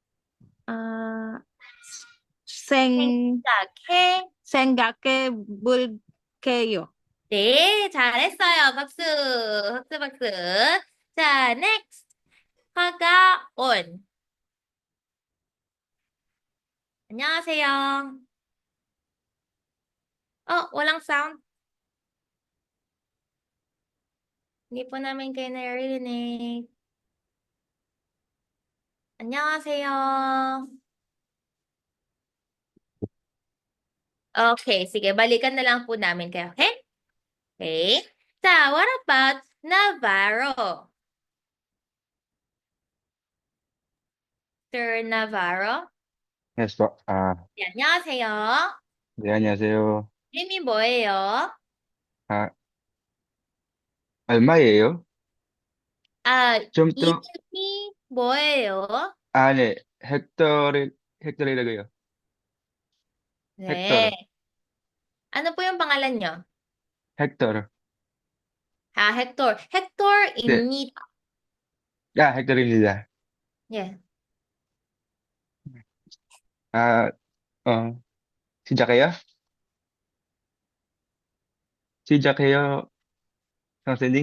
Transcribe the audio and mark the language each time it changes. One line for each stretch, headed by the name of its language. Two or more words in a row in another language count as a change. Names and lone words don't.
Korean: 생각해. 생각해 볼게요. 네, 잘했어요. 박수, 박수, 박수. 자, next. 화가 온. 안녕하세요.
Filipino: Walang sound. Hindi po namin kayo naririnig.
Korean: 안녕하세요.
Filipino: Okay, sige, balikan na lang po namin kayo, okay?
Korean: Okay. 자,
English: what about Navarro? Sir Navarro? Yes po.
Korean: 네, 안녕하세요. 네, 안녕하세요. 이름이 뭐예요? 아, 얼마예요? 좀 더, 이름이 뭐예요? 네, 헥터리라고요. 네. 헥터,
Filipino: Ano po yung pangalan nyo?
Korean: 헥터. Hector. 네, Hector입니다. 헥터입니다. 예. 아, 시작해요? 시작해요, 선생님.